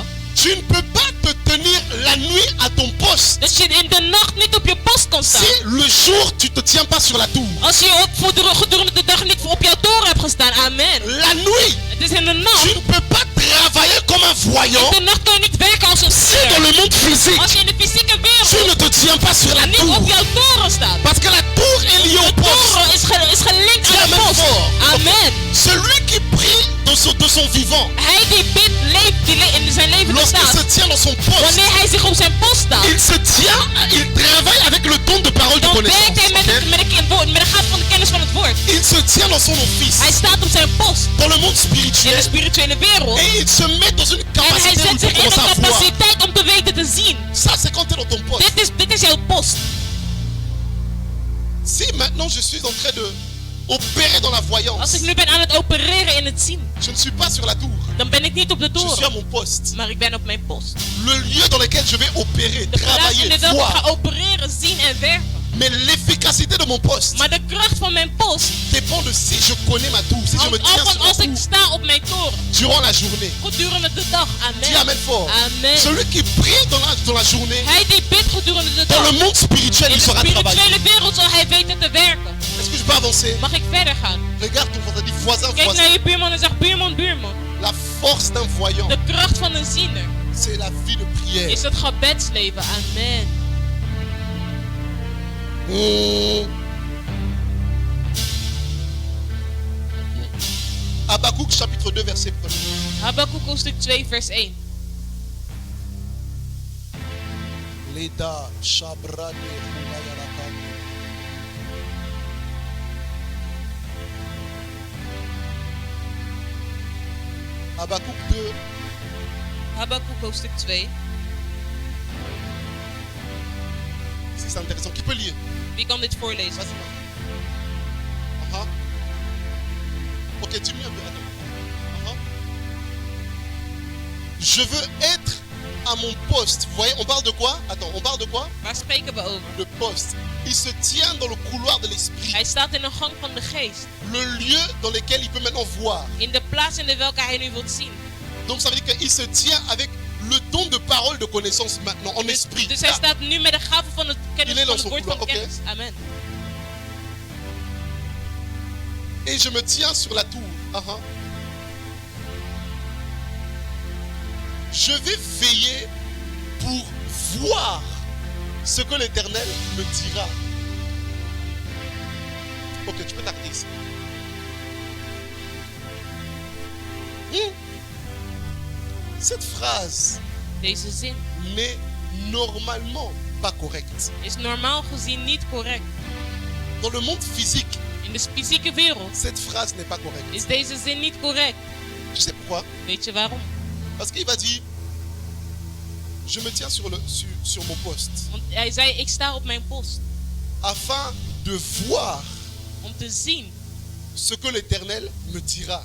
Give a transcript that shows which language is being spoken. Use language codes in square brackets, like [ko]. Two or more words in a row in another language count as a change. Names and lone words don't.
[fr] Tu ne peux pas te tenir la nuit à ton poste. [nl] Dat je in de nacht niet op je post kan staan. [fr] Si le jour tu te tiens pas sur la tour. [nl] Als je gedurende de dag niet op jouw toren hebt gestaan. Amen. [fr] La nuit, [nl] Het is in de [fr] tu [nl] nacht. [fr] ne peux pas travailler comme un voyant. [nl] In de nacht kun je niet werken als een [fr] Si dans [nl] ster. [fr] le monde physique, [nl] Als je in de fysieke [fr] tu [nl] wereld [fr] ne te tiens pas sur la [nl] niet [fr] tour. [nl] op jouw toren staat. [fr] Parce que la tour est liée au [nl] De [fr] poste. [nl] toren is gelinkt aan de [fr] Amen [nl] post. [fr] fort. [nl] Amen. [fr] Celui qui prie de son vivant, [nl] Hij die bidt, leeft, in zijn leven [fr] lorsqu'il se [nl] bestaat. [fr] tient dans son poste, [nl] Wanneer hij zich op zijn post staat, [fr] il se tient, il travaille avec le don de parole de [nl] dan werkt [fr] connaissance. [nl] hij Ok? met de gaaf van de kennis van het woord. [fr] Il se tient dans son office, [nl] Hij staat op zijn post [fr] dans le monde [nl] in de [fr] spirituel, [nl] spirituele wereld. [fr] et il se met dans une [nl] En hij [fr] capacité où [nl] zet [fr] il [nl] zich [fr] peut [nl] in [fr] commencer [nl] de [fr] à voir. [nl] capaciteit om te weten te zien. [fr] Ça, c'est quand tu es dans ton poste. [nl] Dit is jouw post. [fr] Si maintenant je suis en train de opérer dans la voyance, [nl] Als ik nu ben aan het opereren in het zien, [fr] je ne suis pas sur la tour, [nl] dan ben ik niet op de [fr] je suis à [nl] toren, [fr] mon poste. [nl] maar ik ben op mijn post. [fr] Le lieu dans lequel je vais opérer, [nl] De plaats in [fr] travailler, [nl] de welke ik ga [fr] voir. [nl] opereren, zien en werken. [fr] Mais l'efficacité de mon poste [nl] Maar de kracht van mijn post [fr] dépend de si je connais ma tour, si je me [nl] hangt [fr] tiens [nl] af van [fr] sur la [nl] als ik [fr] tour [nl] sta op mijn toren. [fr] durant la journée. [nl] Gedurende de dag. [fr] Dis [nl] Amen. [fr] amen fort. [nl] Amen. [fr] Celui qui prie dans la journée, [nl] Hij die bidt gedurende de [fr] dans [nl] dag. [fr] le monde spirituel, [nl] In [fr] il [nl] de [fr] saura travailler. [nl] spirituele wereld zal hij weten te werken. [fr] Est-ce que je peux avancer? [nl] Mag ik verder gaan? [fr] Regarde ton voisin, dis voisin, [nl] Kijk [fr] voisin. [nl] naar je buurman en zeg buurman, buurman. [fr] La force d'un voyant, [nl] De kracht van een ziener [fr] c'est la vie de prière. [nl] is het gebedsleven. Amen. [fr] Habakkuk chapitre 2 verset 1. [nl] Habakkuk hoofdstuk 2 vers 1. Leda shabrane hunayarakane. Habakkuk 2 Habakkuk hoofdstuk 2. [fr] c'est intéressant. Qui peut lire? [nl] Wie kan dit voorlezen? [fr] Vas-y. Aha. Ok, diminue un peu. Attends. Aha. Je veux être à mon poste. Vous voyez, on parle de quoi? Attends, on parle de quoi? [nl] Waar spreken we over? [fr] Le poste. Il se tient dans le couloir de l'esprit. [nl] Hij staat in de gang van de geest. [fr] Le lieu dans lequel il peut maintenant voir. [nl] In de plaats in de welke hij nu wilt zien. [fr] Donc ça veut dire qu'il se tient avec le don de parole de connaissance maintenant, en esprit. [nl] Dus hij [fr] Ah, [nl] staat nu met de gave van het kennis [fr] Il est [nl] van [fr] dans [nl] het [fr] son [nl] woord van [fr] couloir, [nl] kennis. Amen. [fr] Et je me tiens sur la tour. Aha. Je vais veiller pour voir ce que l'Éternel me dira. Ok, tu peux t'arrêter ici. Cette phrase [nl] Deze zin [fr] n'est normalement pas correcte. [nl] is normaal gezien niet correct. [fr] Dans le monde physique, [nl] In de fysieke wereld [fr] cette phrase n'est pas correcte. [nl] is deze zin niet correct. [fr] Tu sais pourquoi? [nl] Weet je waarom? [fr] Parce qu'il va dire, je me tiens sur mon poste, [nl] Want hij zei, ik sta op mijn post [fr] afin de voir [nl] om te zien [fr] ce que l'Éternel me dira.